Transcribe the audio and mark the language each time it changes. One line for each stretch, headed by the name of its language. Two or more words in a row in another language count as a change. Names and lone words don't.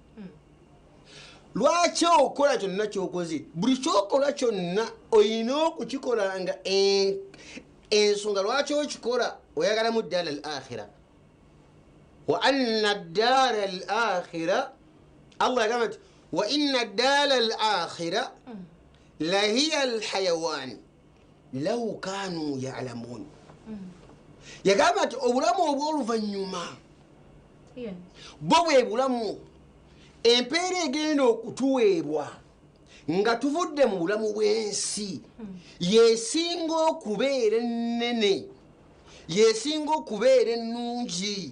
Ganda: lwaki okola kyonna kyokoze buli kyokola kyonna olina okukikolanga ensonga lwaki okikola oyagalamu ddala
Arabic: الآخرة وأن
Ganda: ddala
Arabic: الآخرة
Ganda: Allah yagamba nti
Arabic: وإن
Ganda: ddala
Arabic: الآخرة لهي الحيوان لو كانوا يعلمون
Ganda: yagamba nti obulamu obw'oluvannyuma bwo bwe bulamu empeera egenda okutuweebwa nga tuvudde mu bulamu bw'ensi yesinga okubeera ennene yesinga okubeera ennungi